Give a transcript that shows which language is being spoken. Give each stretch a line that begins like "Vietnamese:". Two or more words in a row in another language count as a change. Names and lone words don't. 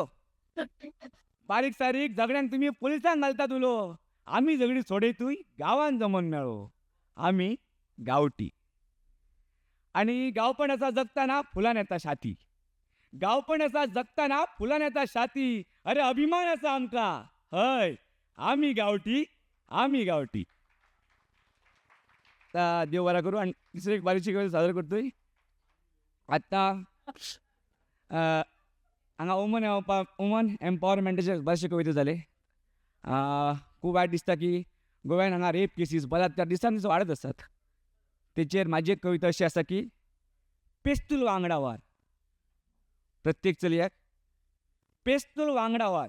Konkani: बारीक सारीक झगड्यांक तुम्ही पुलिसांक घालतात उलो. आम्ही झगडी सोडयतूय गांवान जमोन मेळो आम्ही गावठी. आणि गांवपण आसा जगताना फुलान येता शाती. गांवपण आसा जगताना फुलान येता शाती. अरे अभिमान आसा आमकां. हय आम्ही गावठी, आम्ही गावठी. आता देव बरा करू.
Marathi: आणि दुसरी एक बारीकशी कविता सादर करतोय.
Konkani: आत्ता हांगा
English: woman empowermentache
Konkani: बरेचशे कविता जाले. खूब वायट दिसता की गोव्यान हांगा
English: rape cases
Konkani: बलात्कार दिसान दीस वाडत आसात. तेचेर म्हाजी एक कविता अशी आसा की पेस्तूल वांगडा वार. प्रत्येक चलयाक पेस्तूल वांगडा वार.